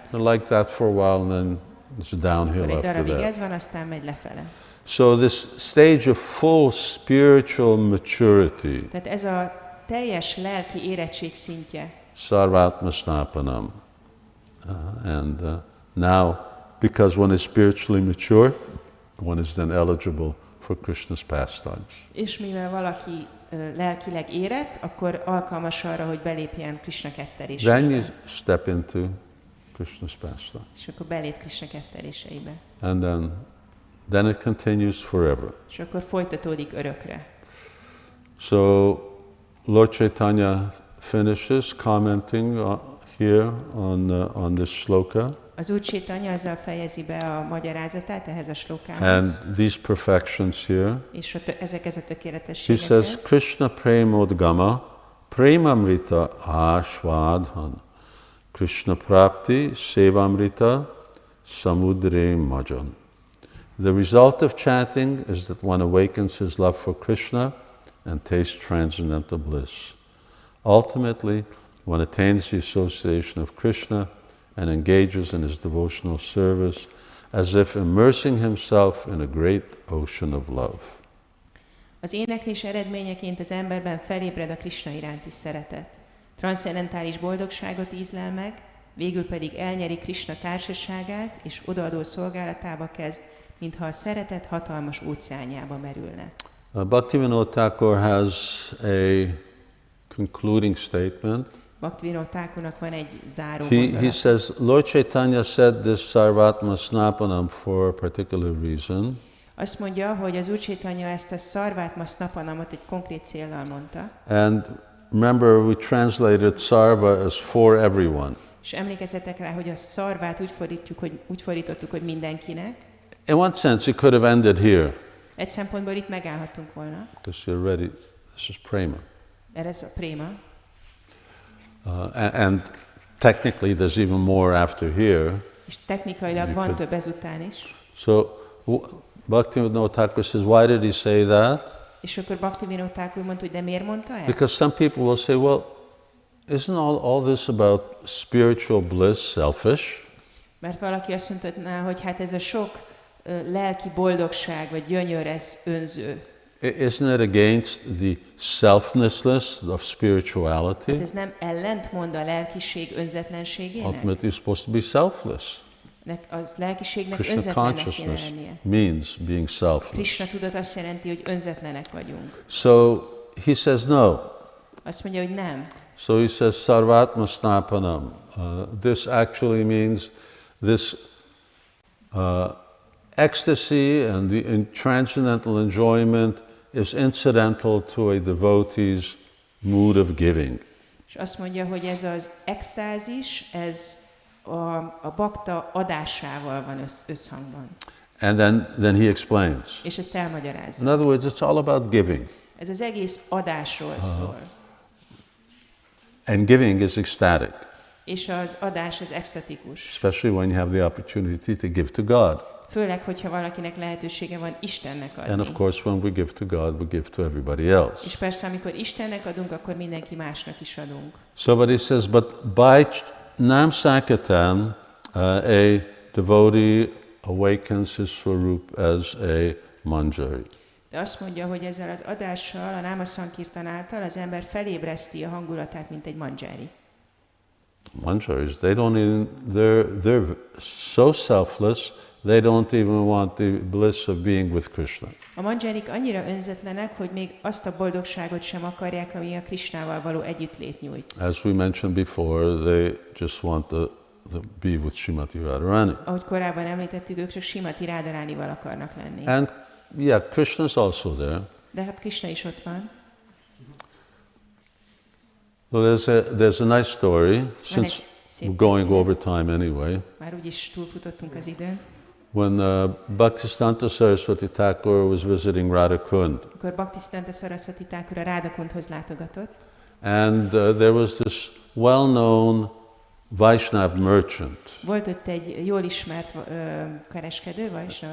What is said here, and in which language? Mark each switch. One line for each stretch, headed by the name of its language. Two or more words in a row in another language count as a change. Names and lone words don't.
English: They're like that for a while, and then it's downhill
Hungarian: Akkor egy
English: after
Hungarian: darabig
English: that.
Hungarian: ez van, aztán megy lefele.
English: So this stage of full spiritual maturity,
Hungarian: Tehát ez a teljes lelki érettség szintje.
English: Sarvatma Snapanam. And now, because one is spiritually mature, one is then eligible for Krishna's pastimes.
Hungarian: És mivel valaki lelkileg érett, akkor alkalmas arra, hogy belépjen Krishna
English: Then you
Hungarian: ketteréseibe.
English: step into Krishna's pastime.
Hungarian: És akkor belép Krishna ketteréseibe.
English: And then it continues forever.
Hungarian: És akkor folytatódik örökre.
English: So Lord Chaitanya finishes commenting here on this shloka.
Hungarian: Az Úr Chaitanya azzal fejezi be a magyarázatát ehhez a slokához,
English: And these perfections here.
Hungarian: és ezekhez a
English: He says,
Hungarian: tökéletességekhez.
Bangla: কৃষ্ণ প্রেমোদ্গম প্রেমামৃত আস্বাদন কৃষ্ণ প্রাপ্তি সেবামৃত সমুদ্রে মজ্জন.
English: The result of chanting is that one awakens his love for Krishna and tastes transcendental bliss. Ultimately, one attains the association of Krishna and engages in his devotional service as if immersing himself in a great ocean of love.
Hungarian: Az éneklés eredményeként az emberben felébred a Krishna iránti szeretet. Transzcendentális boldogságot ízlel meg, végül pedig elnyeri Krishna társaságát, és odaadó szolgálatába kezd, mintha a szeretet hatalmas óceánjába merülne.
English: Bhaktivinoda Thakur has a concluding statement.
Hungarian: Bhaktivinoda Thakurnak van egy záró
English: He
Hungarian: gondolat.
English: says, Lord Chaitanya said this Sarvatma Snapanam for a particular reason.
Hungarian: Azt mondja, hogy az Úr Chaitanya ezt a Sarvatma Snapanamot egy konkrét céllal mondta,
English: And remember, we translated Sarva as for everyone.
Hungarian: és emlékezzetek rá, hogy a szarvát úgy fordítottuk, hogy mindenkinek,
English: In one sense, it could have ended here.
Hungarian: Egy szempontból itt megállhattunk volna.
English: Because you're ready. This is prema.
Hungarian: Ez a préma.
English: And technically, there's even more after here.
Hungarian: És technikailag van több ezután is.
English: So Bhaktivinoda Thakur says, why did he say that?
Hungarian: És akkor Bhaktivinoda Thakur mondta, hogy de miért mondta ezt?
English: Because some people will say, well, isn't all this about spiritual bliss selfish?
Hungarian: Mert valaki azt mondta, hogy hát ez a sok lelki boldogság vagy gyönyör, ez önző.
English: Isn't it against the selflessness of spirituality?
Hungarian: Hát ez nem ellentmond a lelkiség önzetlenségének?
English: Ultimately, you're supposed to be selfless.
Hungarian: Az lelkiségnek
English: Krishna
Hungarian: önzetlennek kéne
English: consciousness
Hungarian: lennie.
English: means being selfless.
Hungarian: Krishna tudat azt jelenti, hogy önzetlenek vagyunk.
English: So he says no.
Hungarian: Azt mondja, hogy nem.
English: So he says sarvatma snapanam. This actually means this ecstasy and the transcendental enjoyment is incidental to a devotee's mood of giving.
Hungarian: És azt mondja, hogy ez az extázis, ez a bakta adásával van összhangban.
English: And then he explains.
Hungarian: És ezt elmagyarázza.
English: In other words, it's all about giving.
Hungarian: Ez az egész adásról szól.
English: And giving is ecstatic.
Hungarian: És az adás az extatikus.
English: Especially when you have the opportunity to give to God.
Hungarian: Főleg, hogyha valakinek lehetősége van Istennek adni.
English: And of course, when we give to God, we give to everybody else.
Hungarian: És persze, amikor Istennek adunk, akkor mindenki másnak is adunk.
English: So, but he says, but by Nam Sankirtan, a devotee awakens his swarup as a manjari.
Hungarian: De azt mondja, hogy ezzel az adással, a Náma Sankirtan által az ember felébreszti a hangulatát, mint egy manjari.
English: Manjaris, they don't even, they're so selfless, they don't even want the bliss of being with Krishna.
Hungarian: A manjarik annyira önzetlenek, hogy még azt a boldogságot sem akarják, ami a Krishnával való együttlét nyújt.
English: As we mentioned before, they just want to be with Srimati Radharani.
Hungarian: Ahogy korábban említettük, ők csak Srimati Radharanival akarnak lenni.
English: And yeah, Krishna is also there.
Hungarian: De hát Krishna is ott van.
English: Well, there's a nice story, since we're going over time anyway.
Hungarian: Már úgyis túlfutottunk az időn.
English: When Bhaktisiddhanta Saraswati Thakur was visiting Radhakund.
Hungarian: Akkor Bhaktisiddhanta Saraswati Thakur a Radhakundhoz látogatott.
English: And there was this well-known Vaishnav merchant.
Hungarian: Volt ott egy jól ismert kereskedő, Vaishnav